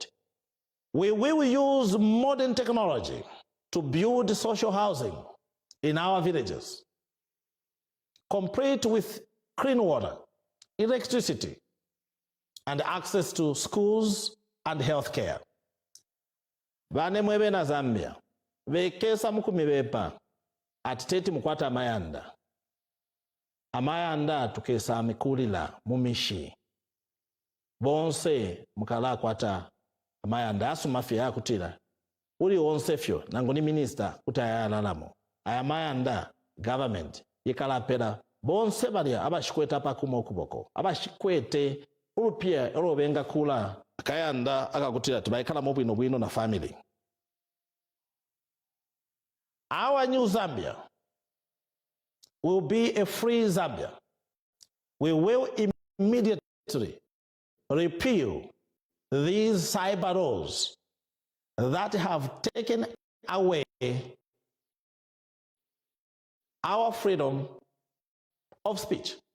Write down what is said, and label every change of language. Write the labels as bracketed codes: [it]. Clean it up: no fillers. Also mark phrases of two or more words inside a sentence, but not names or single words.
[en] We will use modern technology to build social housing in our villages, complete with clean water, electricity, and access to schools and health care. [bem] Vane mwebe na Zambia, vekesa mukumi vepa, atiteti mukwata amayanda. Amayanda tukesa amikulila mumishi. Bonse mukala kwata amayanda asu mafia ya kutila. Uli onse fyo, nangoni minister utayalalamo. Ayamayanda government, yikala pera, bonse balia abashikweta pa kumokuboko. Abashikwete, ulupia erobenga kula. Kayanda akakutila tubaikala mobwino bwino na family. [en] Our new Zambia will be a free Zambia. We will immediately repeal these cyber laws that have taken away our freedom of speech.